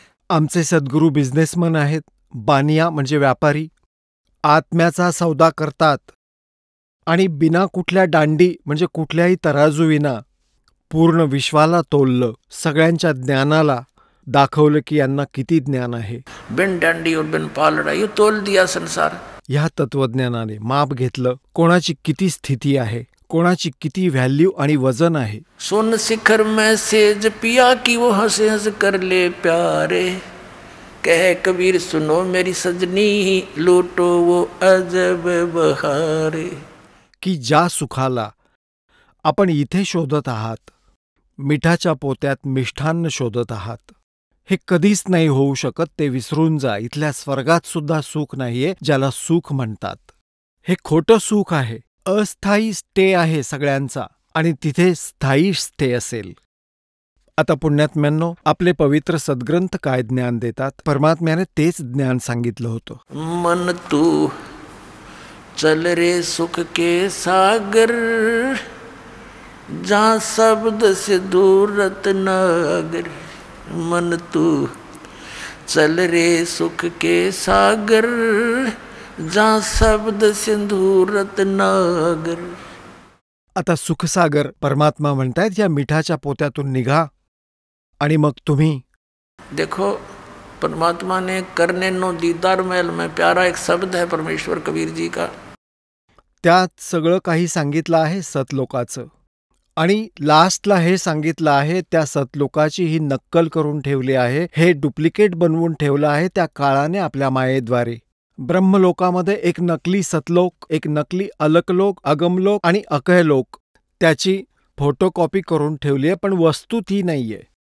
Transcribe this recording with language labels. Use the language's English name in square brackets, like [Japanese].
[Marathi] आमचे सद्गुरू बिझनेसमन आहेत. बानिया म्हणजे व्यापारी, आत्म्याचा सौदा करतात आणि बिना कुठल्या दांडी म्हणजे कुठल्याही तराजूविना पूर्ण विश्वाला तोललं, सगळ्यांच्या ज्ञानाला दाखवलं की यांना किती ज्ञान आहे. [Hindi] बिन दांडी और बिन पालडा यो तोल दिया संसार. [Marathi] ह्या तत्वज्ञानाने माप घेतलं कोणाची किती स्थिती आहे, कोणाची किती व्हॅल्यू आणि वजन आहे. [Hindi] सोन शिखर में सेज पिया की वो हंस हंस कर ले प्यारे, कहे कबीर सुनो मेरी सजनी लूटो वो अजब बहारे. [Marathi] की ज्या सुखाला आपण इथे शोधत आहात, मिठाच्या पोत्यात मिष्ठान्न शोधत आहात, हे कधीच नाही होऊ शकत. ते विसरून जा. इथल्या स्वर्गात सुद्धा सुख नाहीये ज्याला सुख म्हणतात. हे खोटं सुख आहे. अस्थायी स्टे आहे सगळ्यांचा, आणि तिथे स्थायी स्टे असेल. आता पुण्यात्म्यांनो, आपले पवित्र सद्ग्रंथ काय ज्ञान देतात? परमात्म्याने तेच ज्ञान सांगितलं होतं. [Hindi] मन तू चल रे सुख के सागर, जहाँ शब्द से दूर रत्नागर. मन तू चल रे सुख के सागर, जहाँ शब्द से दूर रत्नागर. [Marathi] आता सुखसागर परमात्मा म्हणतायत या मिठाच्या पोत्यातून निघा आणि मग तुम्ही. [Hindi] देखो, परमात्मा ने करने नो दीदार महल में प्यारा एक शब्द है परमेश्वर कबीर जी का. [Marathi] त्यात सगळं काही सांगितलं आहे सतलोकाचं, आणि लास्टला हे सांगितलं आहे त्या सतलोकाची ही नक्कल करून ठेवली आहे, हे डुप्लिकेट बनवून ठेवलं आहे त्या काळाने आपल्या मायेद्वारे. ब्रह्मलोकामध्ये एक नकली सतलोक, एक नकली अलकलोक, अगमलोक आणि अकयलोक, त्याची फोटोकॉपी करून ठेवली आहे, पण वस्तू ती नाहीये.